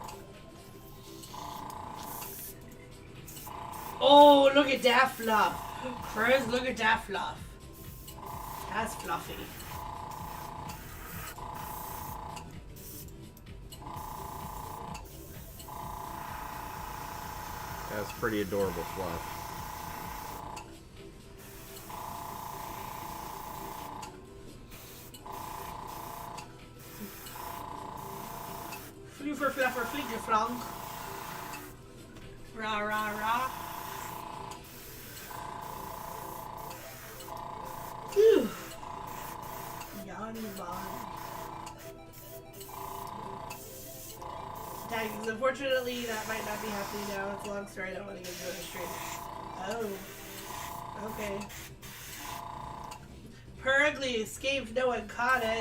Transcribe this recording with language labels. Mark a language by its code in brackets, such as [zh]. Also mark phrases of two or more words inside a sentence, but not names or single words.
[en] Oh, look at that fluff. Chris, look at that fluff. That's fluffy. That's pretty adorable fluff. Fluffer, fluffer, flinger, flong. Rah, rah, rah. Phew. Yawny bond. Tags. Unfortunately, that might not be happening now. It's a long story. I don't want to get into it straight. Oh. Okay. Purgly escaped. No one caught it.